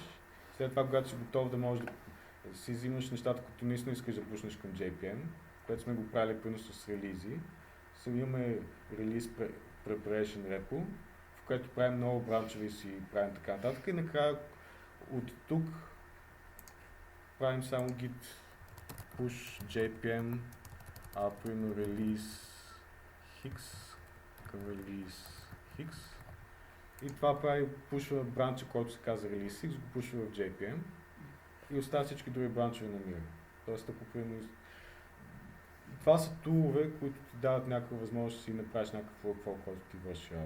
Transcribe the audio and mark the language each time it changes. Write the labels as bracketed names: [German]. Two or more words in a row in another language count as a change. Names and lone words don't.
[Bulgarian] След това, когато си готов да можеш да си взимаш нещата, които наистина искаш да пуснеш към JPN, което сме го правили примерно с релизи. Сега имаме релиз [English] preparation repo, [Bulgarian] в което правим много бранчове и си правим така нататък и накрая от тук правим само [English] git push [Bulgarian] JPN, примерно release Hix към release Hix и това прави, пушва бранча, който се казва release Hix, го пушва в JPN и оставя всички други бранчове на мира. Тоест ако примерно това са тулове, които ти дават някаква възможност да си направиш някакъв workflow, който ти върши работа.